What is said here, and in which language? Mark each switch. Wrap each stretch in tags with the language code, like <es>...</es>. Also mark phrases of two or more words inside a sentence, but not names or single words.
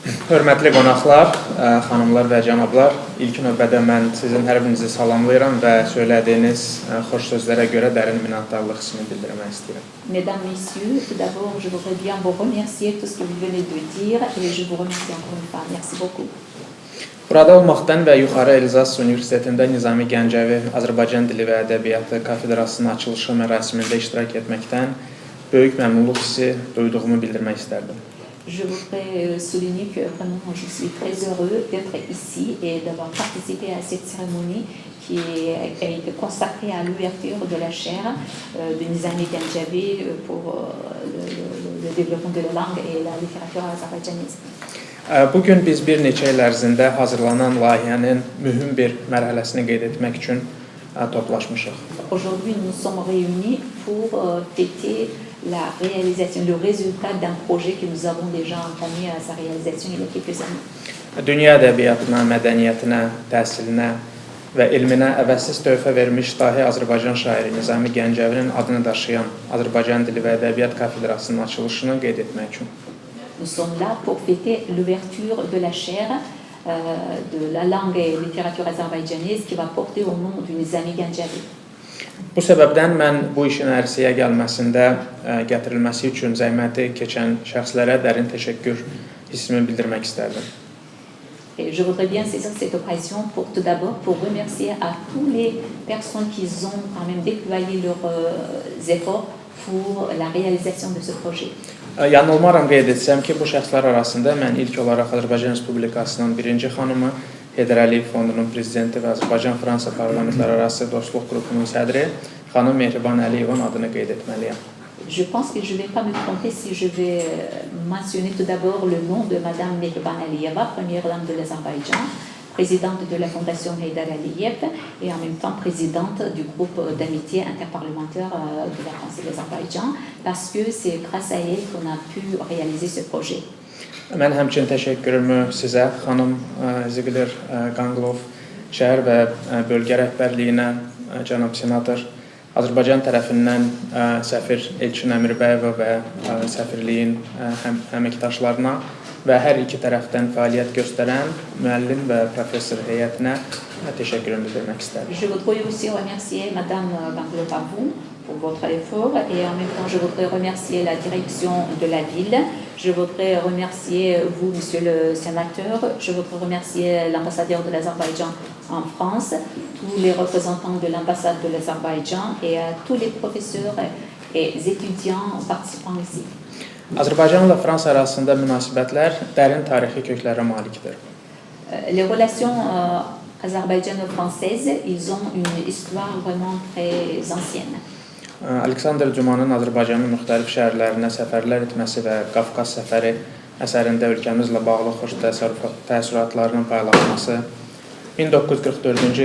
<az>Hörmətli qonaqlar, xanımlar və cənablar, ilk növbədə mən sizin hər birinizi salamlayıram və söylədiyiniz xoş sözlərə görə dərin minnətdarlıq hissini bildirmək istəyirəm.</az> <fr>Mesdames, Messieurs, tout d'abord, je voudrais bien vous remercier tout ce que vous venez de dire et je vous remercie encore une fois. Merci beaucoup.</fr> <az>Burada olmaqdan və Yuxarı Elzas Universitetində Nizami Gəncəvi Azərbaycan Dili və Ədəbiyyatı kafedrasının açılışı mərasimində iştirak etməkdən böyük məmnunluq hissi duyduğumu bildirmək istərdim.</az> <fr>Je voudrais souligner que vraiment je suis très heureux d'être ici et d'avoir participé à cette cérémonie qui a été consacrée à l'ouverture de la chaire de Nizami Gəncəvi pour le développement de la langue et la littérature azərbaycanaise.</fr> <az>Bugün biz bir neçə il ərzində hazırlanan layihənin mühüm bir mərhələsini qeyd etmək üçün toplaşmışıq.</az> <fr>Aujourd'hui, nous sommes réunis pour fêter la réalisation, le résultat d'un projet que nous avons déjà entamé à sa réalisation il y a quelques années.</fr> <az>Dünya ədəbiyyatına, mədəniyyətinə, təhsilinə və elminə əvəzsiz töhfə vermiş dahi Azərbaycan şairi Nizami Gəncəvinin adını daşıyan Azərbaycan Dili və Ədəbiyyat Kafedrasının açılışını qeyd etmək üçün.</az> <fr>Nous sommes là pour fêter l'ouverture de la chaire de la langue et littérature azerbaïdjanaise qui va porter au nom du Nizami Gəncəvi.</fr> <az>Bu səbəbdən mən bu işin ərsəyə gəlməsində gətirilməsi üçün zəhməti keçən şəxslərə dərin təşəkkür hissimi bildirmək istərdim.</az> <fr>Et je voudrais bien saisir cette occasion pour tout d'abord pour remercier à toutes les personnes qui ont quand même déployé leurs efforts pour la réalisation de ce projet.</fr> <az>Yanılmaram qeyd etsəm ki, bu şəxslər arasında mən ilk olaraq Azərbaycan Respublikasının birinci xanımı, Heydər Əliyev Fondunun prezidenti və Azərbaycan-Fransa parlamentlərarası dostluq qrupunun sədri xanım Mehriban Əliyevin adını qeyd etməliyəm.</az> <fr>Je pense que je ne vais pas me tromper si je vais mentionner tout d'abord le nom de Madame Mehriban Aliyeva, première dame de l'Azerbaïdjan, présidente de la Fondation Heydər Əliyev et en même temps présidente du groupe d'amitié interparlementaire de la France et de l'Azerbaïdjan, parce que c'est grâce à elle qu'on a pu réaliser ce projet.</fr> <az>Mən həmçinin təşəkkürümü sizə, xanım Ziqlir Qanqlov, şəhər və bölgə rəhbərliyinə, cənab senator, Azərbaycan tərəfindən səfir Elçin Əmirbəyeva və səfirliyin əməkdaşlarına və hər iki tərəfdən fəaliyyət göstərən müəllim və professor heyətinə təşəkkürümü bildirmək istərdim.</az> <fr>Je voudrais aussi remercier Madame Qanqlov pour votre effort et en même temps je voudrais remercier la direction de la ville, je voudrais remercier vous Monsieur le sénateur, je voudrais remercier l'ambassadeur de l'Azerbaïdjan en France, tous les représentants de l'ambassade de l'Azerbaïdjan et à tous les professeurs et étudiants participants ici.</fr> <az>Azərbaycanla Fransa arasında münasibətlər dərin tarixi köklərə malikdir.</az> <fr>Les relations azerbaïdjano-françaises, ils ont une histoire vraiment très ancienne.</fr> <az>Aleksandr Cumanın Azərbaycanın müxtəlif şəhərlərinə səfərlər etməsi və Qafqaz səfəri əsərində ölkəmizlə bağlı xoş təəssüratlarının paylaşması, 1944-cü</az>